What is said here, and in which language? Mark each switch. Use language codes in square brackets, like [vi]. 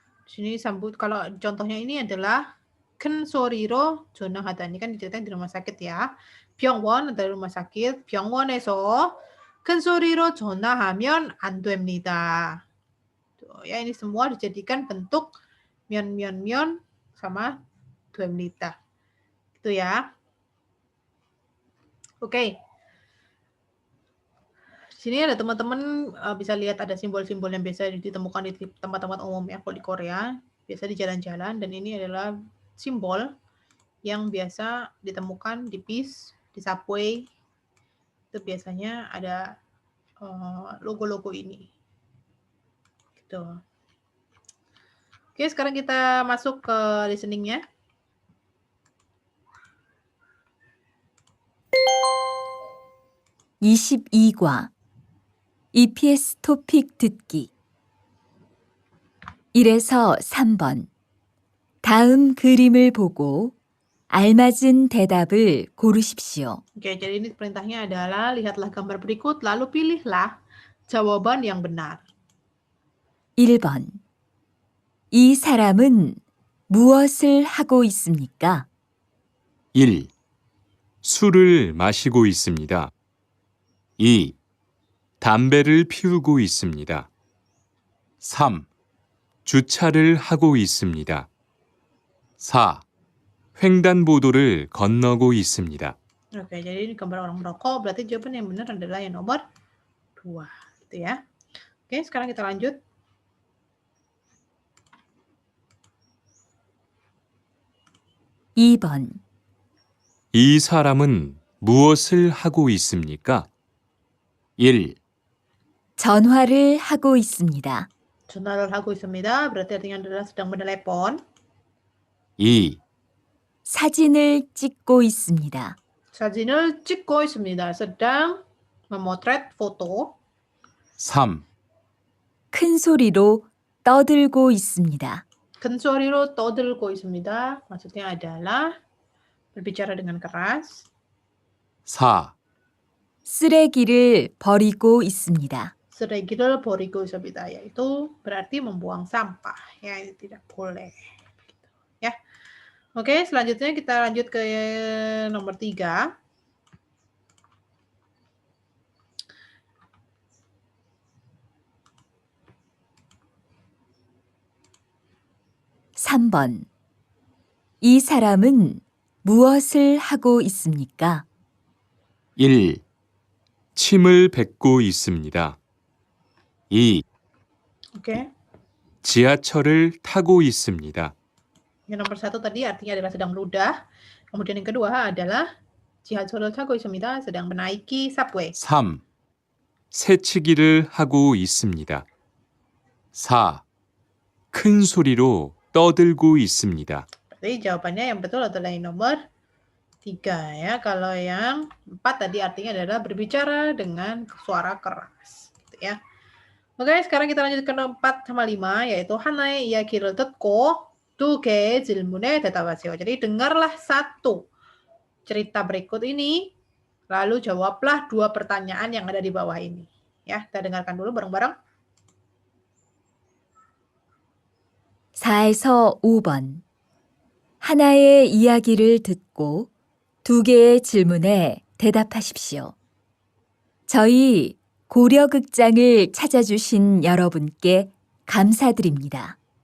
[id] Sini sambut kalau contohnya ini adalah [ko] 큰 소리로 전화하다. [id] Ini kan diceritain di rumah sakit ya. 병원 adalah rumah sakit. [ko] 병원에서 큰 소리로 전화하면 안 됩니다. [id] Tuh, ya ini semua dijadikan bentuk mion sama 됩니다. Gitu ya. Oke. Sini ada teman-teman bisa lihat ada simbol-simbol yang biasa ditemukan di tempat-tempat umum ya kalau di Korea, biasa di jalan-jalan, dan ini adalah simbol yang biasa ditemukan di bis, di subway. Itu biasanya ada logo-logo ini. Gitu. Oke, sekarang kita masuk ke listening-nya. [ko] (22과) EPS 토픽 듣기 1에서 3번 다음 그림을 보고 알맞은 대답을 고르십시오. [id] Oke, jadi ini perintahnya adalah lihatlah gambar berikut lalu pilihlah jawaban yang benar. [ko] 1번 이 사람은 무엇을 하고 있습니까? 1, 술을 마시고 있습니다. 2, 담배를 피우고 있습니다. 3, 주차를 하고 있습니다. 4, 횡단보도를 건너고 있습니다. [id] Oke, jadi ini gambar orang merokok, berarti jawaban yang benar adalah yang nomor 2, gitu ya. Oke, sekarang kita lanjut. [ko] (2번) 이 사람은 무엇을 하고 있습니까? 1, 전화를 하고 있습니다. 전화를 hago 있습니다. [id] berarti artinya adalah sedang menelepon. [ko] 2, 사진을 찍고 있습니다. 사진을 찍고 있습니다. [id] sedang memotret foto. [ko] 3, 큰 소리로 떠들고 있습니다. 큰 소리로 떠들고 있습니다. [id] Maksudnya adalah berbicara dengan keras. [ko] 4, 쓰레기를 버리고 있습니다. 쓰레기를 버리고 있습니다. [id] yaitu berarti membuang sampah. Ya, itu tidak boleh. Begitu, ya. Oke, selanjutnya kita lanjut ke nomor 3. [ko] (3번) 이 사람은 무엇을 하고 있습니까? 1, 침을 뱉고 있습니다. 2, [id] Oke. [ko] 지하철을 타고 있습니다. [id] Yang nomor 1 tadi artinya adalah sedang meludah. Kemudian yang kedua adalah [ko] 지하철을 타고 있습니다. [id] sedang menaiki subway. [ko] 3, 새치기를 하고 있습니다. 4, 큰 소리로 떠들고 있습니다. [id] Berarti jawabannya yang betul adalah yang nomor 3 ya. Kalau yang 4 tadi artinya adalah berbicara dengan suara keras. Gitu ya. Oke, sekarang kita lanjut ke nomor 4 sama 5 yaitu [ko] 하나의 이야기를 듣고 두 개의 질문에 대답하세요. [id] Jadi dengarlah satu cerita berikut ini lalu jawablah 2 pertanyaan yang ada di bawah ini. Ya, kita dengarkan dulu bareng-bareng. [ko] 4에서 5번 하나의 이야기를 듣고 2개의 질문에 대답하십시오. 저희 고려극장을 찾아주신 여러분께 감사드립니다.